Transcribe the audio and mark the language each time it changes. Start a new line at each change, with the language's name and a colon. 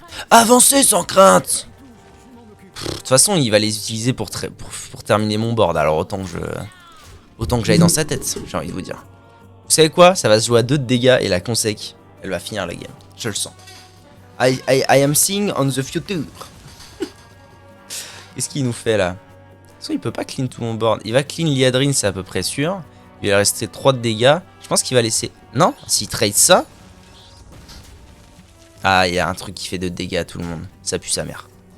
French: Avancez sans crainte. De toute façon, il va les utiliser pour terminer mon board, alors autant que j'aille dans sa tête, j'ai envie de vous dire. Vous savez quoi? Ça va se jouer à 2 de dégâts et la consec, elle va finir la game. Je le sens.
English: I am seeing on the future.
French: Qu'est-ce qu'il nous fait là? Il peut pas clean tout mon board. Il va clean Liadrine, c'est à peu près sûr. Il va rester 3 de dégâts. Je pense qu'il va laisser... Non, s'il trade ça... Ah, il y a un truc qui fait 2 dégâts à tout le monde. Ça pue sa mère.